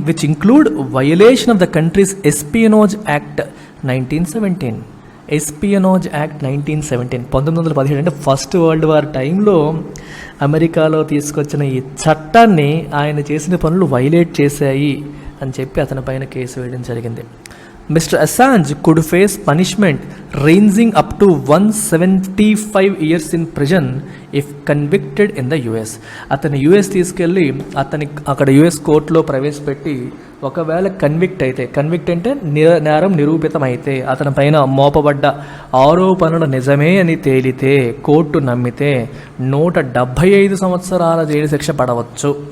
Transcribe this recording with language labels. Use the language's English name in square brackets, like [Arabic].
[English] Which include violation of the country's espionage act 1917. [Telugu] ఎస్పియోనేజ్ act 1917 1917 అంటే first world war టైంలో అమెరికాలో తీసుకొచ్చిన ఈ చట్టాన్ని ఆయన చేసిన పనులు వైలేట్ చేశాయి అని చెప్పి అతని పైన కేసు వేయడం జరిగింది. [English] Mr. Assange could face punishment ranging up to 175 years in prison if convicted in the US. [Telugu] అతని యుఎస్ తీసుకెళ్ళి అతని అక్కడ యుఎస్ కోర్టులో ప్రవేశపెట్టి ఒకవేళ కన్విక్ట్ అంటే నేరం నిరూపితమైతే, అతని పైన మోపబడ్డ ఆరోపణలు నిజమే అని తేలితే, కోర్టు నమ్మితే 175 సంవత్సరాల జైలు శిక్ష పడవచ్చు.